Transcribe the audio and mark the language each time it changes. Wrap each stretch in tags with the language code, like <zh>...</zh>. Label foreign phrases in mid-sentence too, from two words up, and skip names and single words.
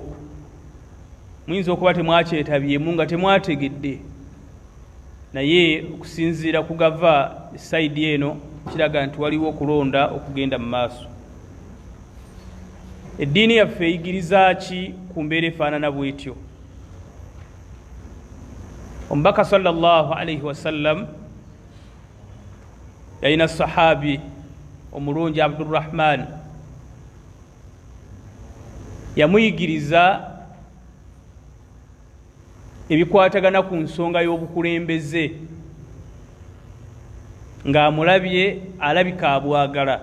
<lg>Muyinza okuba temwakyetabyemu nga temwategedde, naye okusinziira ku gava sayidi eno kiraga nti waliwo okulonda okugenda mu maaso. Eddiini yaffe eyigiriza ki ku mbeera efaanana bw'etyo? Omubaka</lg> <ar>صلى الله عليه وسلم</ar> <lg>yalina sahabi omulungi Abdurrahman, yamuyigiriza ebikwatagana ku nsonga y'obukulembeze ng'amulabye alabika abwagala.</lg>